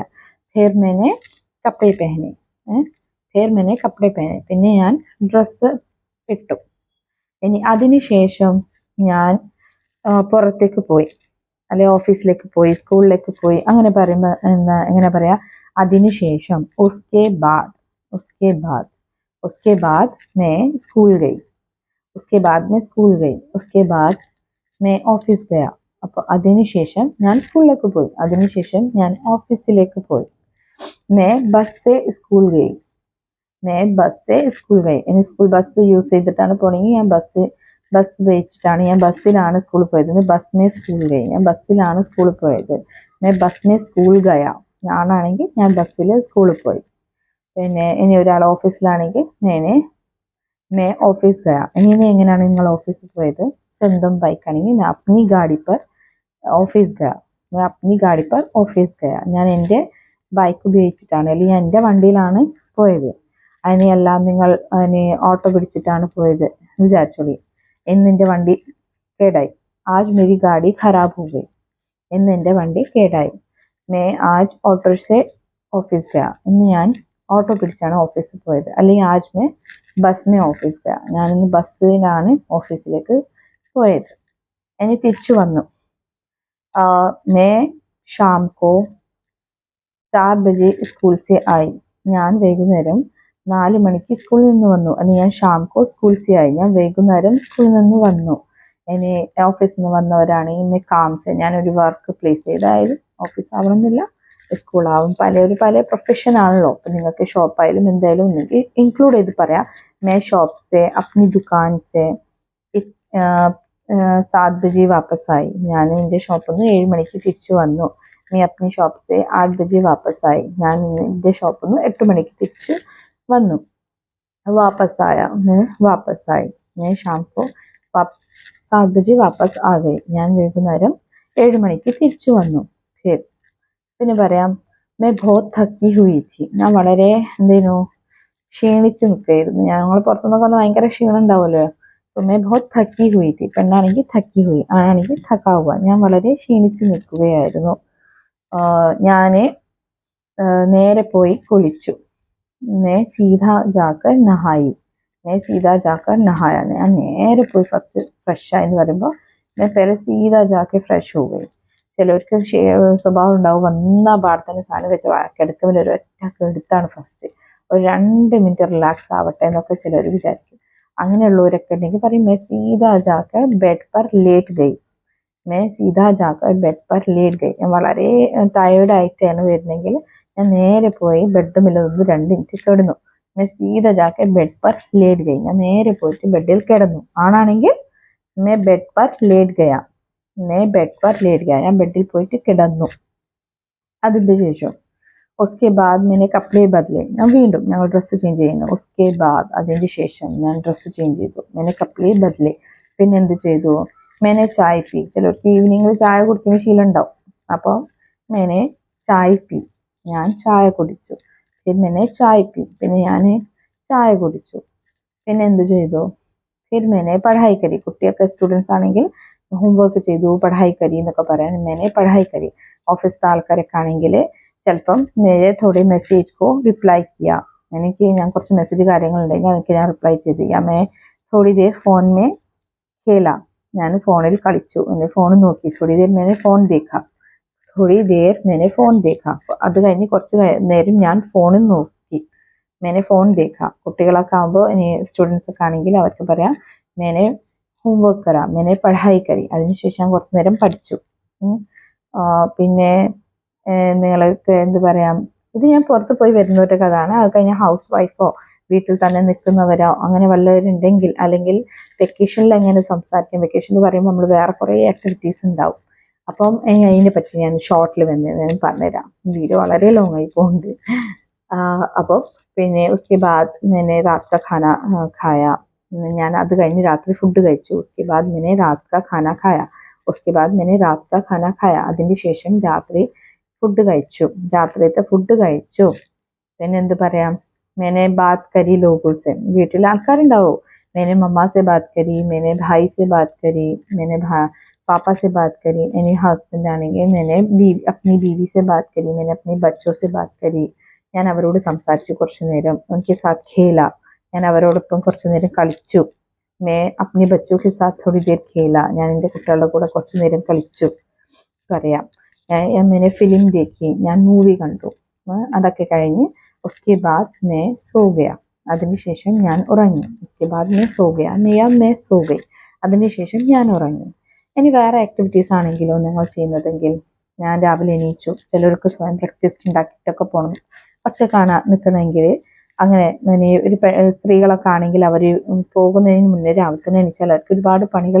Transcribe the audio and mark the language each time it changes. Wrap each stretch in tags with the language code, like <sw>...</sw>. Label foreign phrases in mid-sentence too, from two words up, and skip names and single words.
<hi>फिर मैंने कपड़े पहने, फिर मैंने कपड़े पहने,</hi> <ml>പിന്നെ ഞാൻ ഡ്രസ്സ് ഇട്ടു. ഇനി അതിന് ശേഷം ഞാൻ പുറത്തേക്ക് പോയി, അല്ലെ ഓഫീസിലേക്ക് പോയി, സ്കൂളിലേക്ക് പോയി, അങ്ങനെ പറയുമ്പോൾ എങ്ങനെ പറയാ, അതിനുശേഷം</ml> <hi>उसके बाद, उसके बाद, उसके बाद मैं स्कूल गई, उसके बाद मैं स्कूल गई, उसके बाद मैं ഓഫീസ് गया.</hi> <ml>അപ്പോൾ അതിനുശേഷം ഞാൻ സ്കൂളിലേക്ക് പോയി, അതിനുശേഷം ഞാൻ ഓഫീസിലേക്ക് പോയി.</ml> <hi>मैं बस से स्कूल गई, मैं बस से स्कूल गई.</hi> <ml>ഇനി സ്കൂൾ ബസ് യൂസ് ചെയ്തിട്ടാണ് പോണെങ്കിൽ ഞാൻ ബസ് ഉപയോഗിച്ചിട്ടാണ്, ഞാൻ ബസ്സിലാണ് സ്കൂളിൽ പോയത്.</ml> <hi>बस में स्कूल गई,</hi> <ml>ഞാൻ ബസ്സിലാണ് സ്കൂളിൽ പോയത്.</ml> <hi>मैं बस में स्कूल गया,</hi> <ml>ഞാനാണെങ്കിൽ ഞാൻ ബസ്സിൽ സ്കൂളിൽ പോയി. പിന്നെ ഇനി ഒരാൾ ഓഫീസിലാണെങ്കിൽ</ml> <hi>मैं ऑफिस गया.</hi> <ml>ഇനി എങ്ങനെയാണ് നിങ്ങൾ ഓഫീസിൽ പോയത്? സ്വന്തം ബൈക്കാണെങ്കിൽ</ml> <hi>मैं अपनी गाड़ी पर ऑफिस गया, मैं अपनी गाड़ी पर ऑफिस गया.</hi> <ml>ഞാൻ എൻ്റെ ബൈക്ക് ഉപയോഗിച്ചിട്ടാണ്, അല്ലെങ്കിൽ ഞാൻ എൻ്റെ വണ്ടിയിലാണ് പോയത്. അതിനെല്ലാം നിങ്ങൾ ഓട്ടോ പിടിച്ചിട്ടാണ് പോയത് വിചാരിച്ചോളി. ഇന്ന് എൻ്റെ വണ്ടി കേടായി,</ml> <hi>आज मेरी गाड़ी ख़राब हो गई,</hi> <ml>ഇന്ന് എൻ്റെ വണ്ടി കേടായി.</ml> <hi>मैं आज ऑटो से ऑफिस गया,</hi> <ml>ഇന്ന് ഞാൻ ഓട്ടോ പിടിച്ചാണ് ഓഫീസിൽ പോയത്.</ml> <hi>അല്ലെങ്കിൽ ആജ് मैं बस में ऑफिस गया,</hi> <ml>ഞാനിന്ന് ബസ്സിലാണ് ഓഫീസിലേക്ക് പോയത്. ഇനി തിരിച്ചു വന്നു.</ml> <hi>मैं शाम को 4 बजे स्कूल से आई,</hi> <ml>ഞാൻ വൈകുന്നേരം 4 മണിക്ക് സ്കൂളിൽ നിന്ന് വന്നു. അല്ലെങ്കിൽ ഞാൻ</ml> <hi>शाम को स्कूल से आई,</hi> <ml>ഞാൻ വൈകുന്നേരം സ്കൂളിൽ നിന്ന് വന്നു. ഇനി ഓഫീസിൽ നിന്ന് വന്നവരാണെങ്കിൽ കാംസ്, ഞാനൊരു വർക്ക് പ്ലേസ് ചെയ്തായാലും ഓഫീസ് ആവണമെന്നില്ല, സ്കൂളാവും, പല പ്രൊഫഷൻ ആണല്ലോ. അപ്പം നിങ്ങൾക്ക് ഷോപ്പായാലും എന്തായാലും ഒന്നെങ്കിൽ ഇൻക്ലൂഡ് ചെയ്ത് പറയാം.</ml> <hi>मैं शॉप से अपनी दुकान से 7 बजे वापस आई,</hi> <ml>ഞാൻ എൻ്റെ ഷോപ്പിൽ നിന്ന് 7 മണിക്ക് തിരിച്ചു വന്നു.</ml> <hi>मैं अपनी शॉप से 8 बजे वापस आई,</hi> <ml>ഞാൻ എൻ്റെ ഷോപ്പിൽ നിന്ന് 8 മണിക്ക് തിരിച്ച് വന്നു.</ml> <hi>वापस आया, मैं वापस आई. मैं शाम को 7 बजे वापस आ गई,</hi> <ml>ഞാൻ വൈകുന്നേരം 7 മണിക്ക് തിരിച്ചു വന്നു. പിന്നെ പറയാം</ml> <hi>मैं बहुत थकी हुई थी,</hi> <ml>ഞാൻ വളരെ ക്ഷീണിച്ച് നിൽക്കുകയായിരുന്നു. ഞങ്ങൾ പുറത്തുനിന്നൊക്കെ വന്ന് ഭയങ്കര ക്ഷീണം ഉണ്ടാവുമല്ലോ.</ml> <hi>तो मैं बहुत थकी हुई थी, പെണ്ണാണെങ്കിൽ थकी हुई, ആണെങ്കിൽ थका हुआ,</hi> <ml>ഞാൻ വളരെ ക്ഷീണിച്ച് നിൽക്കുകയായിരുന്നു. ഞാൻ നേരെ പോയി കുളിച്ചു.</ml> <hi>मैं सीधा जाकर नहाई, मैं सीधा जाकर नहाया,</hi> <ml>ഞാൻ നേരെ പോയി ഫസ്റ്റ് ഫ്രഷ് ആയി എന്ന് പറയുമ്പോൾ</ml> <hi>मैं पहले सीधा जाके फ्रेश हो गई.</hi> <ml>ചിലവർക്ക് സ്വഭാവം ഉണ്ടാവും, വന്ന പാടത്തന്നെ സാധനം വെച്ച് കിടക്കുമ്പോൾ ഒരു ഒറ്റ എടുത്താണ് ഫസ്റ്റ്, ഒരു 2 മിനിറ്റ് റിലാക്സ് ആവട്ടെ എന്നൊക്കെ ചിലർ വിചാരിക്കും. അങ്ങനെയുള്ളവരൊക്കെ ഉണ്ടെങ്കിൽ പറയും</ml> <hi>मैं सीधा जाकर बेड पर लेट गई, मैं सीधा जाकर बेड पर लेट गई.</hi> <ml>ഞാൻ വളരെ ടയേർഡായിട്ടാണ് വരുന്നെങ്കിൽ ഞാൻ നേരെ പോയി ബെഡ്റൂമിൽ നിന്ന് 2 മിനിറ്റ് കിടന്നു.</ml> <hi>मैं सीधा जाकर बेड पर लेट गई,</hi> <ml>ഞാൻ നേരെ പോയിട്ട് ബെഡിൽ കിടന്നു.</ml> <hi>ആണാണെങ്കിൽ मैं बेड पर लेट गया, मैं बेड पर लेट गया,</hi> <ml>ഞാൻ ബെഡിൽ പോയിട്ട് കിടന്നു. അതിൻ്റെ ശേഷം</ml> <hi>उसके बाद मैंने कपड़े बदले,</hi> <ml>ഞാൻ വീണ്ടും ഞങ്ങൾ ഡ്രസ്സ് ചേഞ്ച് ചെയ്യുന്നു.</ml> <hi>उसके बाद</hi> <ml>അതിൻ്റെ ശേഷം ഞാൻ ഡ്രസ്സ് ചേഞ്ച് ചെയ്തു.</ml> <hi>मैंने कपड़े बदले,</hi> <ml>പിന്നെ എന്ത് ചെയ്തു?</ml> <hi>मैंने चाय पी,</hi> <ml>ചിലർക്ക് ഈവനിങ്ങിൽ ചായ കുടിക്കുന്ന ശീലം ഉണ്ടാവും.</ml> <hi>അപ്പോൾ मैंने चाय पी,</hi> <ml>ഞാൻ ചായ കുടിച്ചു.</ml> <hi>പിന്നെ मैंने चाय पी,</hi> <ml>പിന്നെ ഞാൻ ചായ കുടിച്ചു. പിന്നെ എന്ത് ചെയ്തു?</ml> <hi>फिर मैंने पढ़ाई करी,</hi> <ml>കുട്ടിയൊക്കെ സ്റ്റുഡൻസ് ആണെങ്കിൽ ഹോംവർക്ക് ചെയ്തു,</ml> <hi>पढ़ाई करी</hi> <ml>എന്നൊക്കെ പറയാൻ</ml> <hi>मैंने पढ़ाई करी.</hi> <ml>ഓഫീസിലെ ആൾക്കാരൊക്കെ ആണെങ്കിൽ ചിലപ്പം</ml> <hi>मेरे थोड़े मैसेज को रिप्लाई किया,</hi> <ml>ഞാൻ കുറച്ച് മെസ്സേജ് കാര്യങ്ങളുണ്ടെങ്കിൽ അതൊക്കെ ഞാൻ റിപ്ലൈ ചെയ്തു.</ml> <hi>या मैं थोड़ी देर फोन में खेला,</hi> <ml>ഞാൻ ഫോണിൽ കളിച്ചു, എൻ്റെ ഫോൺ നോക്കി.</ml> <hi>थोड़ी देर मैंने फोन देखा, थोड़ी देर मैंने फोन देखा,</hi> <ml>അത് കഴിഞ്ഞ് കുറച്ച് നേരം ഞാൻ ഫോണിൽ നോക്കി.</ml> <hi>मैंने फोन देखा.</hi> <ml>കുട്ടികളൊക്കെ ആകുമ്പോൾ ഇനി സ്റ്റുഡൻസ് ഒക്കെ ആണെങ്കിൽ അവർക്ക് പറയാം</ml> <hi>मैंने होमवर्क करा, मैंने पढ़ाई करी,</hi> <ml>അതിനുശേഷം ഞാൻ കുറച്ച് നേരം പഠിച്ചു. പിന്നെ നിങ്ങൾക്ക് എന്ത് പറയാം, ഇത് ഞാൻ പുറത്ത് പോയി വരുന്നവരുടെ കഥയാണ്. അത് കഴിഞ്ഞ ഹൗസ് വൈഫോ വീട്ടിൽ തന്നെ നിൽക്കുന്നവരോ അങ്ങനെ വല്ലവരുണ്ടെങ്കിൽ, അല്ലെങ്കിൽ വെക്കേഷനിൽ എങ്ങനെ സംസാരിക്കാം, വെക്കേഷനിൽ പറയുമ്പോൾ നമ്മൾ വേറെ കുറേ ആക്ടിവിറ്റീസ് ഉണ്ടാവും. അപ്പം അതിനെ പറ്റി ഞാൻ ഷോർട്ടിൽ ഞാൻ പറഞ്ഞുതരാം. വീഡിയോ വളരെ ലോങ് ആയി പോകുന്നുണ്ട്. അപ്പോൾ പിന്നെ</ml> <hi>उसके बाद मैंने रात का खाना खाया,</hi> <ml>ഞാൻ അത് കഴിഞ്ഞ് രാത്രി ഫുഡ് കഴിച്ചു.</ml> <hi>उसके बाद मैंने रात का खाना खाया. उसके बाद मैंने रात का खाना खाया</hi> <ml>അതിന് ശേഷം രാത്രി ഫുഡ് കഴിച്ചു രാത്രിയത്തെ ഫുഡ് കഴിച്ചു പിന്നെ എന്ത് പറയാം</ml> <hi>मैंने बात करी लोगों से</hi> <ml>വീട്ടിൽ ആൾക്കാരുണ്ടാവും</ml> <hi>मैंने मम्मा से बात करी मैंने भाई से बात करी मैंने पापा से बात करी यानी हस्बैंड ആണെങ്കിൽ मैंने अपनी बीवी से बात करी मैंने अपने बच्चों से बात करी</hi> <ml>ഞാൻ അവരോട് സംസാരിച്ചു കുറച്ചു നേരം</ml> <hi>उनके साथ खेला</hi> <ml>ഞാൻ അവരോടൊപ്പം കുറച്ചു നേരം കളിച്ചു</ml> <hi>मैं अपने बच्चों के साथ थोड़ी देर खेला</hi> <ml>ഞാൻ എൻ്റെ കുട്ടികളുടെ കൂടെ കുറച്ചു നേരം കളിച്ചു പറയാം</ml> <hi>मैंने फिल्म देखी</hi> <ml>ഞാൻ മൂവി കണ്ടു അതൊക്കെ കഴിഞ്ഞ്</ml> <hi>उसके बाद मैं सो गया</hi> <ml>അതിനുശേഷം ഞാൻ ഉറങ്ങി</ml> <hi>उसके बाद मैं सो गया मैं सो गई</hi> <ml>അതിനുശേഷം ഞാൻ ഉറങ്ങി ഇനി വേറെ ആക്ടിവിറ്റീസ് ആണെങ്കിലോ നിങ്ങൾ ചെയ്യുന്നതെങ്കിൽ ഞാൻ രാവിലെ എണീച്ചു ചിലർക്ക് സ്വയം ബ്രേക്ക്ഫാസ്റ്റ് ഉണ്ടാക്കിയിട്ടൊക്കെ പോകണം ഒറ്റക്കാണ് നിൽക്കണമെങ്കിൽ അങ്ങനെ ഒരു സ്ത്രീകളൊക്കെ ആണെങ്കിൽ അവർ പോകുന്നതിന് മുന്നേ രാവിലെ തന്നെ എണീച്ചാൽ അവർക്ക് ഒരുപാട് പണികൾ</ml>